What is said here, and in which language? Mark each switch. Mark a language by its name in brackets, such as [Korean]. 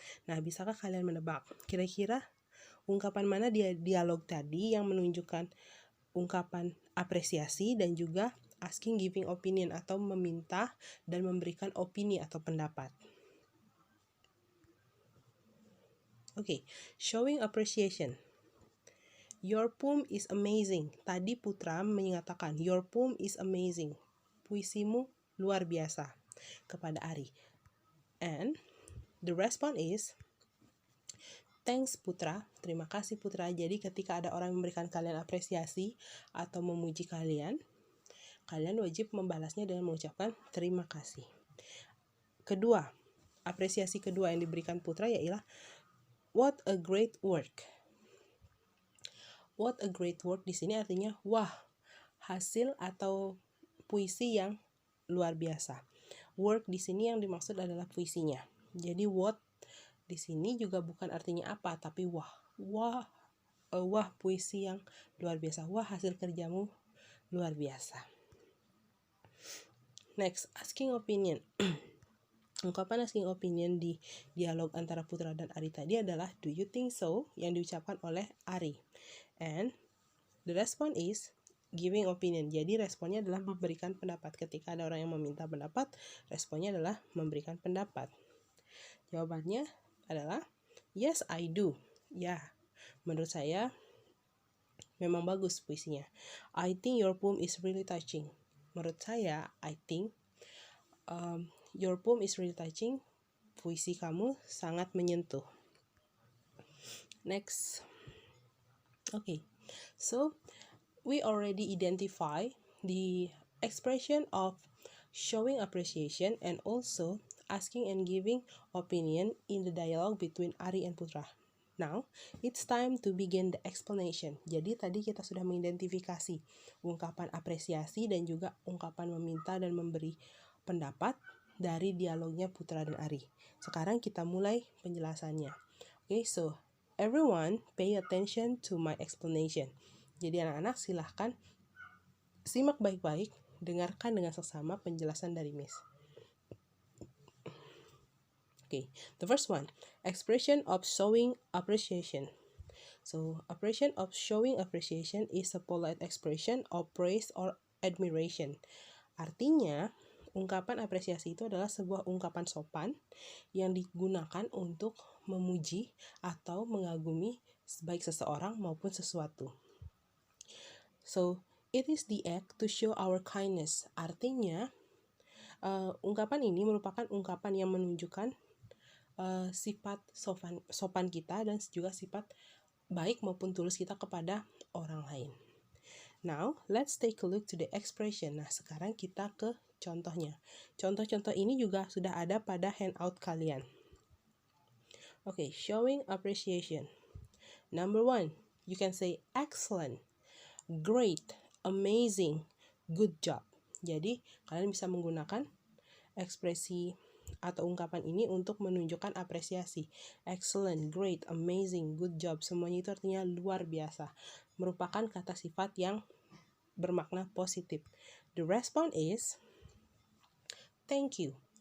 [Indonesian] Nah, bisakah kalian menebak kira-kira ungkapan mana di dialog tadi yang menunjukkan ungkapan apresiasi dan juga [English] asking giving opinion [Indonesian] atau meminta dan memberikan opini atau pendapat? [English] Okay, showing appreciation. Your poem is amazing. [Indonesian] Tadi Putra mengatakan, [English] your poem is amazing. [Indonesian] Puisimu luar biasa kepada Ari. [English] And the response is, thanks Putra, [Indonesian] terima kasih Putra. Jadi ketika ada orang memberikan kalian apresiasi atau memuji kalian, kalian wajib membalasnya dengan mengucapkan terima kasih. Kedua, apresiasi kedua yang diberikan Putra ialah [English] what a great work. What a great work [Indonesian] di sini artinya wah, hasil atau puisi yang luar biasa. Work di sini yang dimaksud adalah puisinya. Jadi what di sini juga bukan artinya apa, tapi wah. Wah puisi yang luar biasa. Wah hasil kerjamu luar biasa. [English] Next, asking opinion. [Indonesian] Ungkapan [English] asking opinion [Indonesian] di dialog antara Putra dan Ari tadi adalah [English] do you think so [Indonesian] yang diucapkan oleh Ari. [English] And the response is giving opinion. [Indonesian] Jadi responnya adalah memberikan pendapat. Ketika ada orang yang meminta pendapat, responnya adalah memberikan pendapat. Jawabannya adalah [English] yes, I do. [Indonesian] Ya, menurut saya memang bagus puisinya. [English] I think your poem is really touching. [Indonesian] Menurut saya, [English] I think your poem is really touching. [Indonesian] Puisi kamu sangat menyentuh. [English] Next. Okay. So, we already identify the expression of showing appreciation and also asking and giving opinion in the dialogue between Ari and Putra. Now, it's time to begin the explanation. [Indonesian] Jadi tadi kita sudah mengidentifikasi ungkapan apresiasi dan juga ungkapan meminta dan memberi pendapat dari dialognya Putra dan Ari. Sekarang kita mulai penjelasannya. [English] Okay, so everyone pay attention to my explanation. [Indonesian] Jadi anak-anak silahkan simak baik-baik, dengarkan dengan seksama penjelasan dari Miss. [English] Okay, the first one, expression of showing appreciation. So, expression of showing appreciation is a polite expression of praise or admiration. [Indonesian] Artinya, ungkapan apresiasi itu adalah sebuah ungkapan sopan yang digunakan untuk memuji atau mengagumi baik seseorang maupun sesuatu. [English] So, it is the act to show our kindness. [Indonesian] Artinya, ungkapan ini merupakan ungkapan yang menunjukkan sifat sopan kita dan juga sifat baik maupun tulus kita kepada orang lain. [English] Now, let's take a look to the expression. [Indonesian] Nah, sekarang kita ke contohnya. Contoh-contoh ini juga sudah ada pada handout kalian. [English] Okay, showing appreciation. Number 1, you can say excellent, great, amazing, good job. [Indonesian] Jadi, kalian bisa menggunakan ekspresi atau ungkapan ini untuk menunjukkan apresiasi. [English] Excellent, great, amazing, good job. [Indonesian] Semuanya itu artinya luar biasa. Merupakan kata sifat yang bermakna positif. [English] The response is thank you.